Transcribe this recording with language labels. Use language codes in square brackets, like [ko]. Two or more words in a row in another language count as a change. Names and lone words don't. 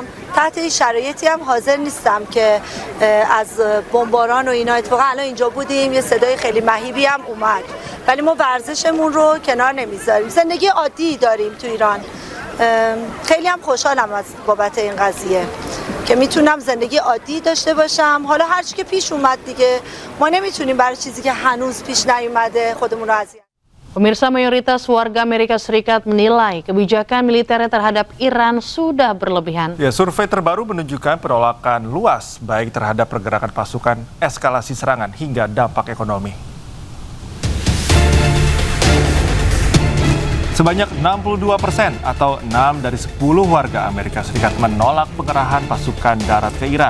[fa] تحت این شرایطی هم حاضر نیستم که از بمباران و اینا، اتفاقا الان اینجا بودیم یه صدای خیلی مهیبی هم اومد، ولی ما ورزشمون رو کنار نمیذاریم. زندگی عادی داریم تو ایران. خیلی هم خوشحالم از بابت این قضیه که میتونم زندگی عادی داشته باشم. حالا هر چی که پیش اومد دیگه، ما نمیتونیم برای چیزی که هنوز پیش نیومده خودمون رو اذیت. [id] Pemirsa, mayoritas warga Amerika Serikat menilai kebijakan militernya terhadap Iran sudah berlebihan. Ya, survei terbaru menunjukkan penolakan luas baik terhadap pergerakan pasukan, eskalasi serangan hingga dampak ekonomi. Sebanyak 62% atau 6 dari 10 warga Amerika Serikat menolak pengerahan pasukan darat ke Iran.